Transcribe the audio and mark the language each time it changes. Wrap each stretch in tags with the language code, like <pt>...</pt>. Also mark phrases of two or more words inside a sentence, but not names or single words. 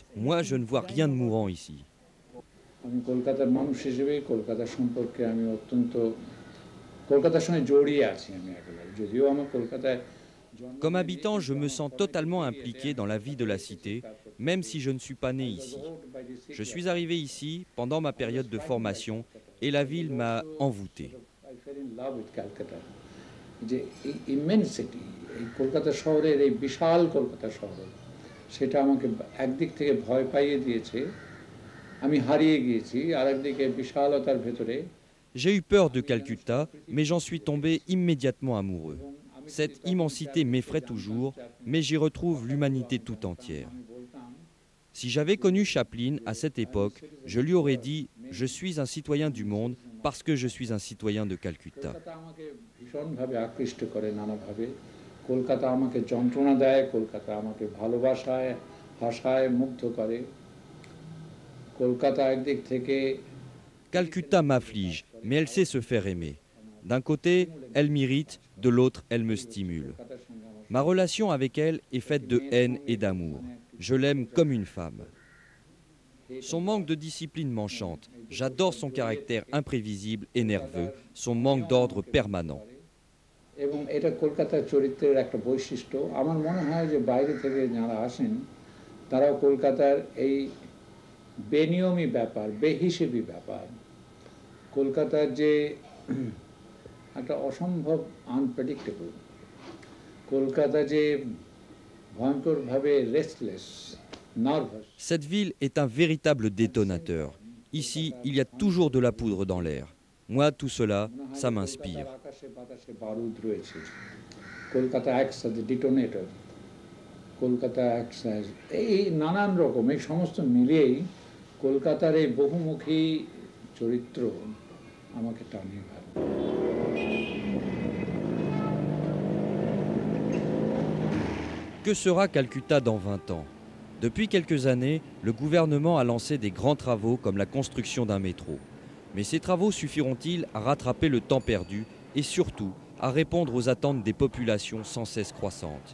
<fr>Moi, je ne vois rien de mourant ici. Comme habitant, je me sens totalement impliqué dans la vie de la cité, même si je ne suis pas né ici. Je suis arrivé ici pendant ma période de formation et la ville m'a envoûté.</fr> <bn>যে এই</bn> <en>immense city,</en> <bn>এই কলকাতা শহরের এই বিশাল কলকাতা শহর, সেটা আমাকে একদিক থেকে ভয় পাইয়ে দিয়েছে, আমি হারিয়ে গিয়েছি, আর একদিকে বিশালতার ভেতরে।</bn> <fr>J'ai eu peur de Calcutta, mais j'en suis tombé immédiatement amoureux. Cette immensité m'effraie toujours, mais j'y retrouve l'humanité tout entière. Si j'avais connu Chaplin à cette époque, je lui aurais dit « Je suis un citoyen du monde parce que je suis un citoyen de Calcutta ».</fr> <bn>ভীষণভাবে আকৃষ্ট করে নানাভাবে। কলকাতা আমাকে যন্ত্রণা দেয়, কলকাতা আমাকে ভালোবাসায় হাসায় মুগ্ধ করে। কলকাতা একদিক থেকে</bn> <fr>Calcutta m'afflige, mais elle sait se faire aimer. D'un côté, elle m'irrite, de l'autre, elle me stimule. Ma relation avec elle est faite de haine et d'amour. Je l'aime comme une femme. Son manque de discipline m'enchante. J'adore son caractère imprévisible et nerveux, son manque d'ordre permanent.</fr> <bn>এবং এটা কলকাতার চরিত্রের একটা বৈশিষ্ট্য। আমার মনে হয় যে বাইরে থেকে যারা আসেন তারাও কলকাতার এই বেনিয়মী ব্যাপার, বেহিসেবি ব্যাপার, কলকাতার যে একটা অসম্ভব আনপ্রেডিক্টেবল, কলকাতা যে ভয়ঙ্করভাবে</bn> <en>restless, nervous.</en> <fr>Cette ville est un véritable détonateur. Ici, il y a toujours de la poudre dans l'air. Moi, tout cela, ça m'inspire.</fr> <en>কলকাতা acts as a detonator.</en> <bn>কলকাতা</bn> <en>acts as</en> <bn>এই নানান রকম এই সমস্ত মিলিয়েই কলকাতার এই বহুমুখী চরিত্র আমাকে টানে।</bn> <fr>Que sera Calcutta dans 20 ans? Depuis quelques années, le gouvernement a lancé des grands travaux comme la construction d'un métro. Mais ces travaux suffiront-ils à rattraper le temps perdu et surtout à répondre aux attentes des populations sans cesse croissantes?</fr>